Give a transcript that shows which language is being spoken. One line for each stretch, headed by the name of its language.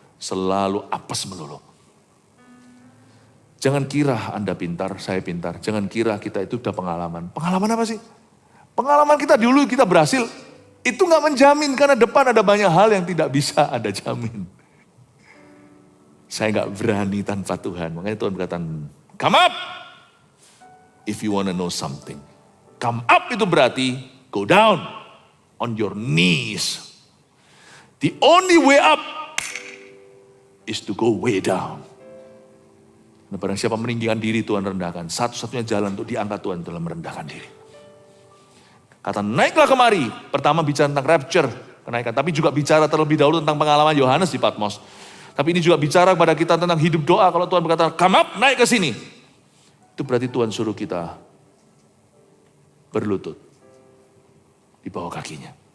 Indonesian: Selalu apes melulu. Jangan kira Anda pintar, saya pintar. Jangan kira kita itu udah pengalaman. Pengalaman apa sih? Pengalaman kita dulu kita berhasil. Itu gak menjamin, karena depan ada banyak hal yang tidak bisa Anda jamin. Saya gak berani tanpa Tuhan. Makanya Tuhan berkata,
English: come up. If you wanna know something. Come up
Indonesian: itu berarti
English: go down on your knees. The only way up is to go way down.
Indonesian: Nah, barang siapa meninggikan diri, Tuhan rendahkan. Satu-satunya jalan untuk diangkat Tuhan adalah merendahkan diri. Kata naiklah kemari. Pertama bicara tentang rapture, kenaikan. Tapi juga bicara terlebih dahulu tentang pengalaman Yohanes di Patmos. Tapi ini juga bicara kepada kita tentang hidup doa. Kalau Tuhan berkata,
English: come up,
Indonesian: naik ke sini. Itu berarti Tuhan suruh kita berlutut di bawah kakinya.